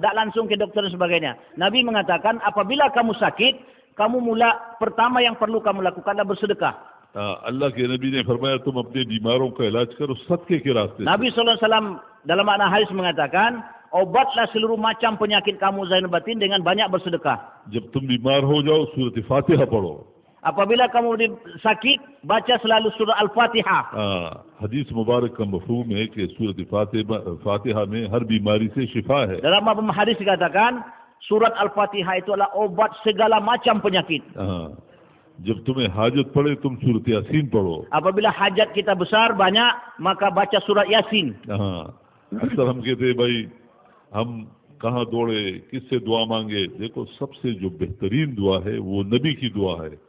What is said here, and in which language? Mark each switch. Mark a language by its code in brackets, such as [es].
[id] Tak langsung ke dokter dan sebagainya. Nabi mengatakan apabila kamu sakit, kamu pertama yang perlu kamu lakukan adalah bersedekah. [hi] अल्लाह के नबी ने फरमाया तुम अपने बीमारों का इलाज करो सदके के रास्ते. [id] Nabi SAW dalam makna hadis mengatakan, obatlah seluruh macam penyakit kamu zahir batin dengan banyak bersedekah. [hi] जब तुम बीमार हो जाओ सूरत फातिहा पढ़ो. [id] Apabila kamu sakit, baca selalu surah Al-Fatihah. [hi] हदीस मुबारक का मफहूम है कि सूरत फातिहा में हर बीमारी से शिफा है. [id] Dalam hadis dikatakan, surat Al-Fatihah itu adalah obat segala macam penyakit. [hi] जब तुम्हें हाजत पड़े तुम सूरत यासीन पढ़ो. [id] Apabila hajat kita besar banyak, maka baca surat Yasin. [hi] अक्सर हम कहते भाई हम कहाँ दौड़े, किससे दुआ मांगे? देखो सबसे जो बेहतरीन दुआ है वो नबी की दुआ है.